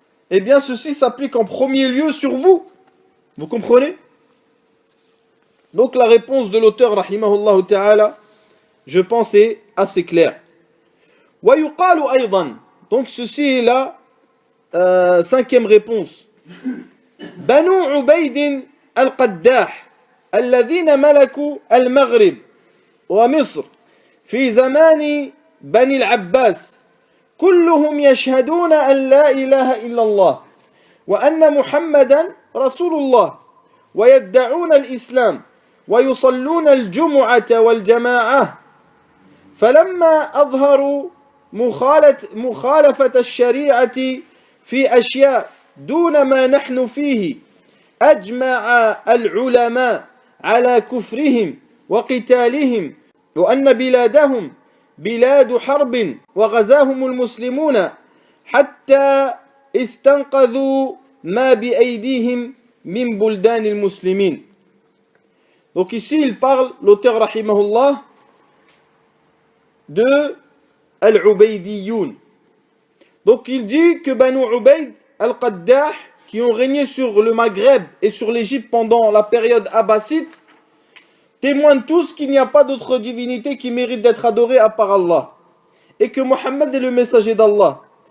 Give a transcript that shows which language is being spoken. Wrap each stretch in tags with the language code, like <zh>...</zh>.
<fr>Eh bien, ceci s'applique en premier lieu sur vous. Vous comprenez? Donc la réponse de l'auteur, rahimahullah ta'ala, je pense est assez claire.</fr> <ar>وَيُقَالُ أَيْضًا.</ar> <fr>Donc ceci est la cinquième réponse.</fr> <ar>بنو عبيد القداح الذين ملكوا المغرب ومصر في زمان بني العباس كلهم يشهدون أن لا إله إلا الله وأن محمدا رسول الله ويدعون الإسلام ويصلون الجمعة والجماعة فلما أظهروا مخالفة الشريعة في أشياء دون ما نحن فيه أجمع العلماء على كفرهم وقتالهم وأن بلادهم بلاد حرب وغزاهم المسلمون حتى استنقذوا ما بأيديهم من بلدان المسلمين.</ar> <fr>Donc ici il parle, l'auteur rahimahullah, de Al-Ubaydiyoun. Donc il dit que Banu Ubayd al-Qaddah, qui ont régné sur le Maghreb et sur l'Égypte pendant la période abbasside, témoignent tous qu'il n'y a pas d'autre divinité qui mérite d'être adorée à part Allah, et que Mohammed est le messager d'Allah.</fr>